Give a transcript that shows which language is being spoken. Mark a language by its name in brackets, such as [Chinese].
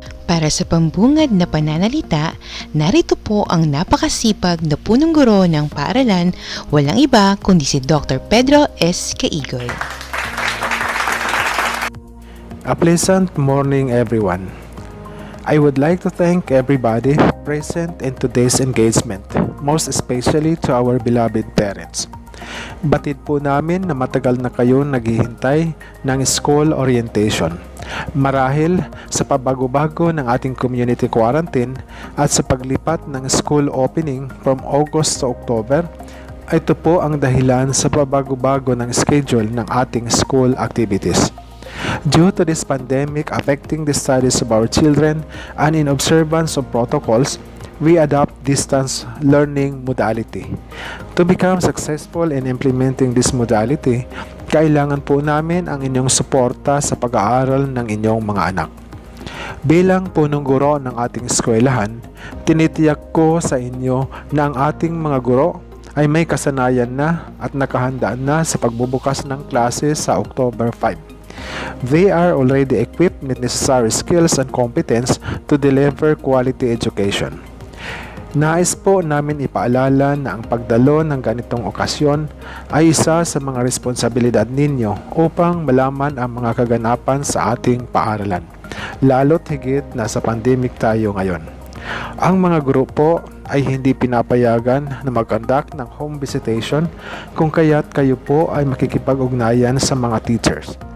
[Filipino] Para sa pambungad na pananalita, narito po ang napakasipag na punong guro ng paaralan, walang iba kundi si Dr. Pedro S. Caigoy. [English] A pleasant morning, everyone. I would like to thank everybody present in today's engagement, most especially to our beloved parents. [Filipino] Batid po namin na matagal na kayo naghihintay ng school orientation. Marahil sa pabago-bago ng ating community quarantine at sa paglipat ng school opening [English] from August to October, [Filipino] ito po ang dahilan sa pabago-bago ng schedule ng ating school activities. [English] Due to this pandemic affecting the studies of our children and in observance of protocols, we adopt distance learning modality. To become successful in implementing this modality, [Filipino] kailangan po namin ang inyong suporta sa pag-aaral ng inyong mga anak. Bilang punong guro ng ating eskwelahan, tinitiyak ko sa inyo na ang ating mga guro ay may kasanayan na at nakahandaan na sa pagbubukas ng klase sa October 5. [English] They are already equipped with necessary skills and competence to deliver quality education. [Filipino] Nais po namin ipaalala na ang pagdalo ng ganitong okasyon ay isa sa mga responsibilidad ninyo upang malaman ang mga kaganapan sa ating paaralan, lalo't higit na sa pandemic tayo ngayon. Ang mga guro po ay hindi pinapayagan na mag-conduct ng home visitation kung kaya't kayo po ay makikipag-ugnayan sa mga teachers.